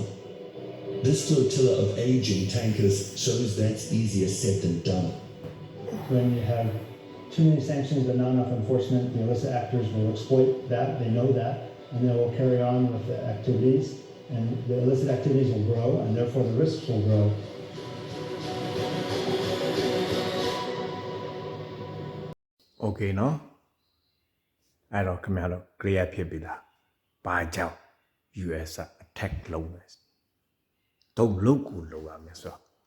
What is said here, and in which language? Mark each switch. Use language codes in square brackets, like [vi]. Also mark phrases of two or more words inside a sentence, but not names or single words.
[en] This flotilla of aging tankers shows that's easier said than done. When you have too many sanctions but not enough enforcement, the illicit actors will exploit that, they know that, and they will carry on with the activities, and the illicit activities will grow, and therefore the risks will grow. [my] Okay နော်အဲ့တော့ခင်ဗျားတို့ clear ဖြစ်ပြီလားဘာကြောင့် US က attack လုပ်မယ်တော့လုပ်ကိုလုပ်ရမယ်ဆိုတော့